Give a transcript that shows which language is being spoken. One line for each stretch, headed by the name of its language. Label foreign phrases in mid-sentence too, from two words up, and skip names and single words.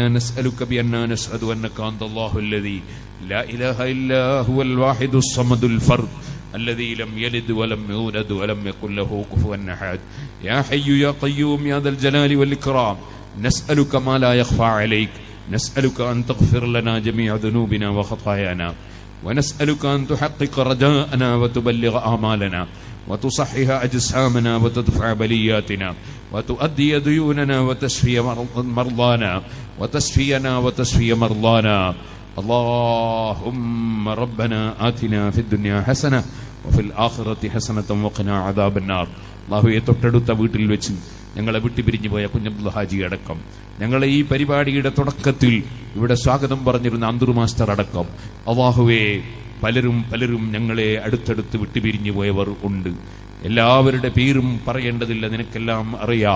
Arabic: نسألك بأننا نشهد أنك أنت الله الذي لا إله إلا هو الواحد الصمد الفرد الذي لم يلد ولم يولد ولم يكن له كفوا أحد يا حي يا قيوم يا ذا الجلال والإكرام نسألك ما لا يخفى عليك نسألك أن تغفر لنا جميع ذنوبنا وخطايانا ونسألك أن تحقق رجاءنا وتبلغ آمالنا وتصحح أجسامنا وتدفع بلياتنا وتؤدي ديوننا وتشفي مرضانا وتشفي مرضانا اللهم ربنا آتنا في الدنيا حسنة وفي الآخرة حسنة وقنا عذاب النار
Malayalam: അല്ലാഹുവേ തൊട്ടടുത്ത വീട്ടിൽ വെച്ച് ഞങ്ങളെ വിട്ടുപിരിഞ്ഞു പോയ കുഞ്ഞബ്ദുൽ ഹാജി അടക്കം ഞങ്ങളെ ഈ പരിപാടിയുടെ തുടക്കത്തിൽ ഇവിടെ സ്വാഗതം പറഞ്ഞിരുന്ന അന്തൂർ മാസ്റ്റർ അടക്കം അല്ലാഹുവേ പലരും ഞങ്ങളെ അടുത്തടുത്ത് വിട്ടുപിരിഞ്ഞു പോയവർ ഉണ്ട്. എല്ലാവരുടെ പേരും പറയേണ്ടതില്ല, നിനക്കെല്ലാം അറിയാം.